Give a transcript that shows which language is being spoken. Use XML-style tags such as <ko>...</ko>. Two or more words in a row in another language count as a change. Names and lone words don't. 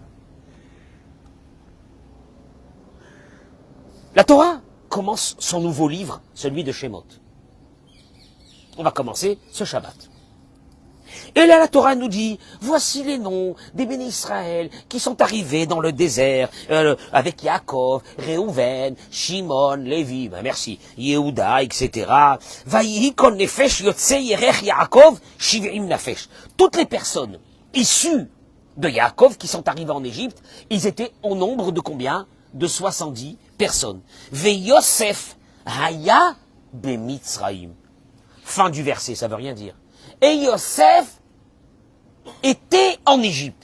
<fr>La Torah commence son nouveau livre, celui de Shemot. On va commencer ce Shabbat. Et là, la Torah nous dit, voici les noms des</fr> <he>בני ישראל</he> <fr>qui sont arrivés dans le désert avec Yaakov, Réhouven, Shimon, Lévi, ben merci, Yehuda, etc.</fr> <he>ויהי כל נפש יוצאי ירך יעקב שבעים נפש.</he> <fr>Toutes les personnes issues de Yaakov qui sont arrivées en Égypte, ils étaient au nombre de combien? De 70 personne.</fr> <he>ויוסף היה במצרים.</he> <fr>Fin du verset, ça veut rien dire. Et Yosef était en Égypte.</fr>